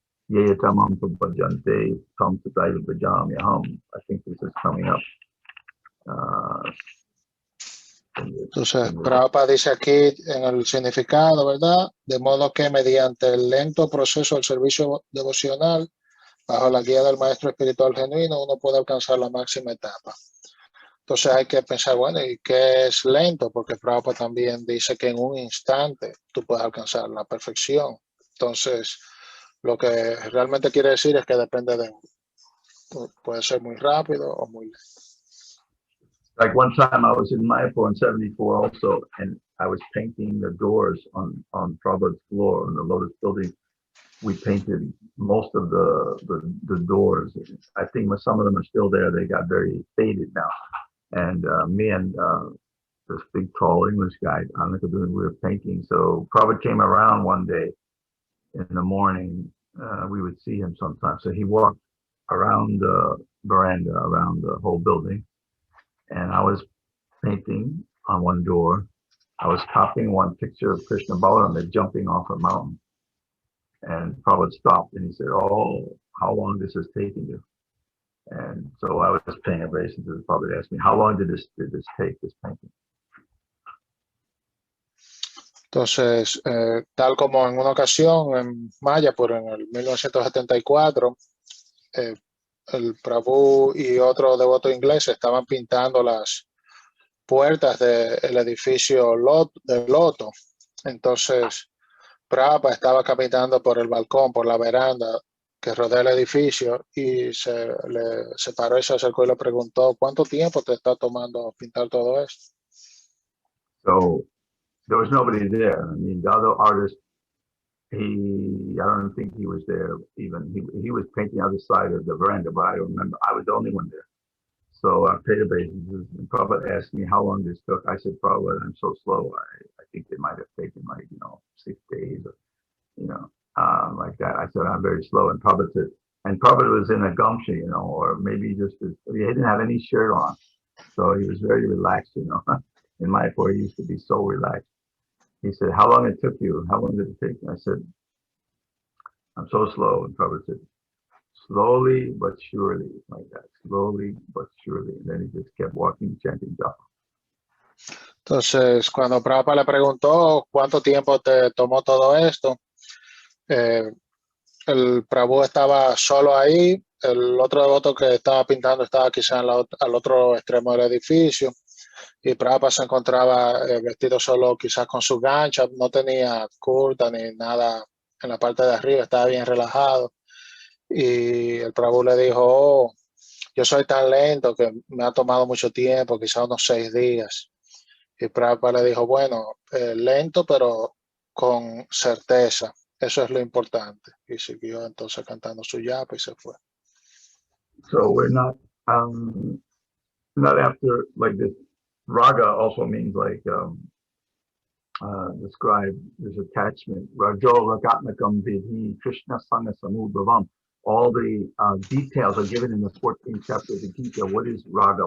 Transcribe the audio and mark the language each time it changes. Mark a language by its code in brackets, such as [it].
[sa] Yeyatamam Bhajante, Tam Tataya Bhajamyaham. [en] I think this is coming up. [es] Entonces, Prabhupada dice aquí en el significado, ¿verdad? De modo que mediante el lento proceso del servicio devocional, bajo la guía del maestro espiritual genuino, uno puede alcanzar la máxima etapa. Entonces hay que pensar, bueno, ¿y qué es lento? Porque Prabhupada también dice que en un instante tú puedes alcanzar la perfección. Entonces, lo que realmente quiere decir es que depende de uno. Puede ser muy rápido o muy lento. [en] Like one time I was in Mayapur in 74 also, and I was painting the doors on Prabhupada's floor on the Lotus building. We painted most of the doors. I think some of them are still there. They got very faded now. And me and this big tall English guy, we were painting. So Prabhupada came around one day in the morning. We would see him sometimes. So he walked around the veranda, around the whole building. And I was painting on one door. I was copying one picture of Krishna Balaram jumping off a mountain. And Prabhupada stopped and he said, "Oh, how long this is taking you?" And so I was paying attention to Prabhupada asked me, "How long did this take, this painting?" [es] Entonces, tal como en una ocasión en Mayapur en el 1974, el Prabhu y otro devoto inglés estaban pintando las puertas del edificio del Loto. Entonces, Prabhupada estaba caminando por el balcón, por la veranda que rodea el edificio, y se paró y se acercó y le preguntó, ¿cuánto tiempo te está tomando pintar todo esto? [en] So there was nobody there. I mean, the other artist, I don't think he was there even. He was painting the other side of the veranda, but I don't remember. I was the only one there. So I paid a basis, and Prabhupada asked me how long this took. I said, "Prabhupada, I'm so slow. I think it might have taken 6 days, or, like that." I said, "I'm very slow." And Prabhupada said, and Prabhupada was in a gumshi, or maybe he didn't have any shirt on. So he was very relaxed, In Mayapur, he used to be so relaxed. He said, "How long it took you? How long did it take?" And I said, "I'm so slow." And Prabhupada said, "Slowly but surely," like that. Slowly but surely. And then he just kept walking, chanting japa. [es] Entonces, cuando Prabhupada le preguntó cuánto tiempo te tomó todo esto, el Prabhu estaba solo ahí, el otro devoto que estaba pintando estaba quizá al otro extremo del edificio, y Prabhupada se encontraba vestido solo quizás con su gancha, no tenía kurta ni nada en la parte de arriba, estaba bien relajado. Y el Prabhu le dijo, "Oh, yo soy tan lento que me ha tomado mucho tiempo, quizás unos 6 días. Y Prabhupada le dijo, bueno, lento pero con certeza, eso es lo importante. Y siguió entonces cantando su yapa y se fue. [en] So we're not after like this. Raga also means like describe, there's attachment. [sa] Rajo Ragatmakam Vidhi Krishna Sangha Samudbhavam. [en] All the details are given in the 14th chapter of the Gita. What is raga?